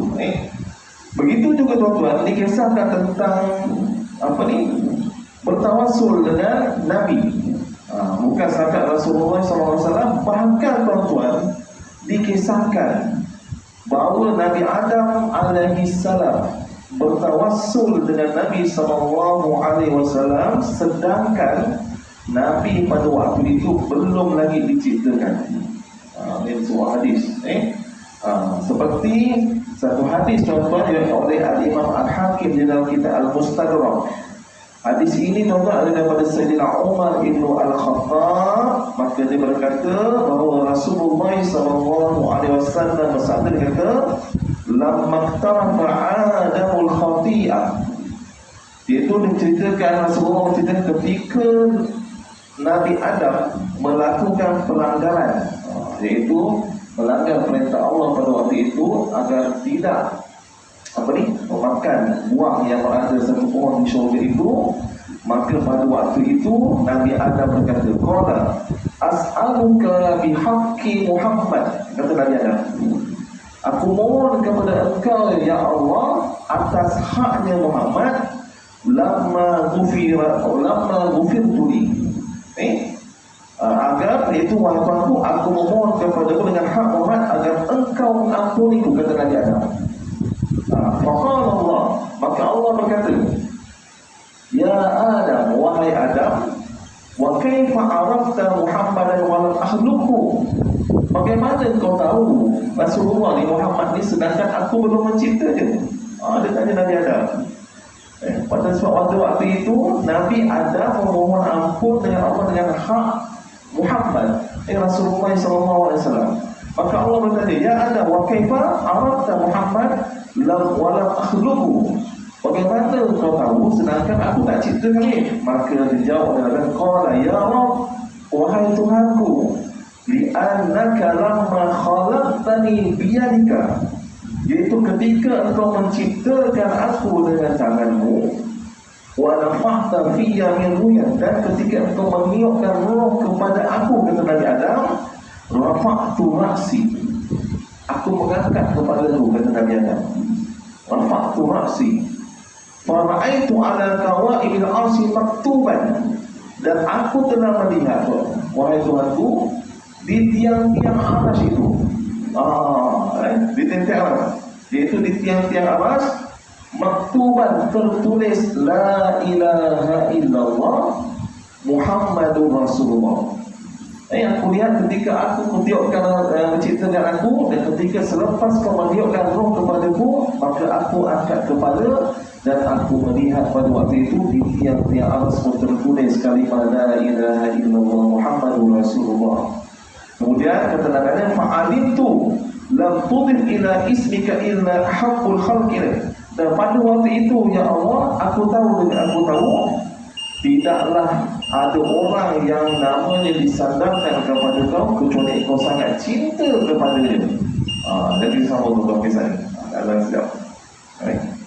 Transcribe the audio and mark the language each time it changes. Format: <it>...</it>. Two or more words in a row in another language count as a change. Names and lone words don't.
<ms>Begitu juga tuan-tuan dikisahkan tentang bertawassul dengan Nabi. Bukan sahabat Rasulullah SAW, bahkan tuan-tuan dikisahkan bahawa Nabi Adam</ms> <ar>عليه السلام</ar> <ms>bertawassul dengan Nabi SAW sedangkan Nabi pada waktu itu belum lagi diciptakan. Ini sebuah hadis. Seperti satu hadis contoh yang oleh Al-Imam Al-Hakim di dalam kitab Al-Mustadrak. Hadis ini tuan-tuan ada daripada Sayyidina Umar ibn Al-Khattab. Maka dia berkata bahawa Rasulullah SAW bersabda, dia kata</ms> <ar>لما اقترف آدم الخطيئة.</ar> <ms>Iaitu diceritakan Rasulullah menceritakan ketika Nabi Adam melakukan pelanggaran, iaitu melanggar perintah Allah pada waktu itu agar tidak memakan buah yang berada satu pohon di syurga itu. Maka pada waktu itu Nabi Adam berkata,</ms> <ar>قال أسألك بحق محمد.</ar> <ms>Kata Nabi Adam, aku mohon kepada engkau ya Allah atas haknya Muhammad,</ms> <ar>لما غفرت لي.</ar> <ms>Agar itu wahai Tuhanku, aku memohon kepadamu dengan hak Muhammad agar engkau mengampuniku. Kata Nabi Adam.</ms> <ar>فقال الله,</ar> <ms>maka Allah berkata,</ms> <ar>يا آدم,</ar> <ms>wahai Adam,</ms> <ar>وكيف عرفت محمدا ولم أخلقه.</ar> <ms>Bagaimana kau tahu Rasulullah ni Muhammad ni sedangkan aku belum mencipta dia? Dia tanya Nabi Adam. Pada sebab waktu itu Nabi Adam memohon ampun dengan Allah dengan hak Muhammad Rasulullah SAW. Maka Allah bertanya,</ms> <ar>يا آدم وكيف عرفت محمد ولم أخلقه.</ar> <ms>Bagaimana kau tahu sedangkan aku tak ciptakan dia? Maka dijawab dengan</ms> <ar>قال يا رب,</ar> <ms>wahai Tuhanku,</ms> <ar>لأنك لما خلقتني بيدك.</ar> <ms>Iaitu ketika engkau menciptakan aku dengan tanganmu,</ms> <ar>ونفخت في من روحك,</ar> <ms>dan ketika engkau meniupkan roh kepada aku, kata Nabi Adam,</ms> <ar>رفعت رأسي,</ar> <ms>aku mengangkat kepadaku, kata Nabi Adam.</ms> <ar>رفعت رأسي فرأيت على قوائم العرش مكتوبا,</ar> <ms>dan aku telah melihat, wahai Tuhanku, di tiang-tiang aras itu, di tiang-tiang aras, yaitu di tiang-tiang aras, maktuban,</ms> <ar>tertulis لا إله إلا الله محمد رسول الله.</ar> <ms>Aku lihat ketika aku meniupkan menciptakan aku, dan ketika selepas kau meniupkan roh kepadaku, maka aku angkat kepala dan aku melihat pada waktu itu di tiang-tiang aras pun tertulis kalimah</ms> <ar>لا إله إلا الله محمد رسول الله.</ar> <ms>Kemudian kata Nabi,</ms> <ar>فعلمت لم تضف إلى اسمك إلا حق الخلق.</ar> <ms>Dan pada waktu itu ya Allah, aku tahu tidaklah ada orang yang namanya disandarkan kepada kau kecuali kau sangat cinta kepada dia. Jadi sama untuk kisah ini. Allah sedap. Baik.</ms>